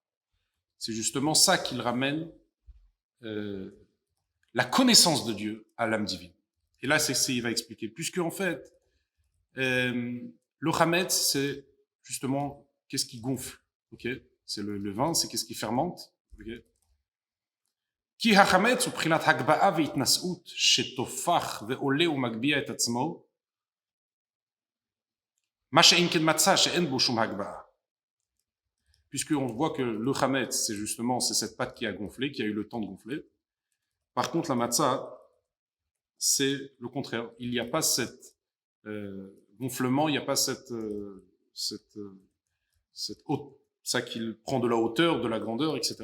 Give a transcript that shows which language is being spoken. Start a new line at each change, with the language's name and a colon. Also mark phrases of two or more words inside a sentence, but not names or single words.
French: C'est justement ça qu'il ramène la connaissance de Dieu à l'âme divine. Et là, il va expliquer. Puisque, en fait, le Hametz, c'est justement qu'est-ce qui gonfle. Okay, c'est le vin, c'est qu'est-ce qui fermente. Okay.
Hebrew: כי החמץ הוא בחינת הגבהה והתנשאות שתופח ועולה ומגביה את עצמו, מה שאין כן מצה שאין בו שום הגבהה.
French: Puisqu'on voit que le chametz, c'est cette pâte qui a gonflé, qui a eu le temps de gonfler. Par contre, la matzah, c'est le contraire. Il n'y a pas cet gonflement, il n'y a pas cette ça qu'il prend de la hauteur, de la grandeur, etc.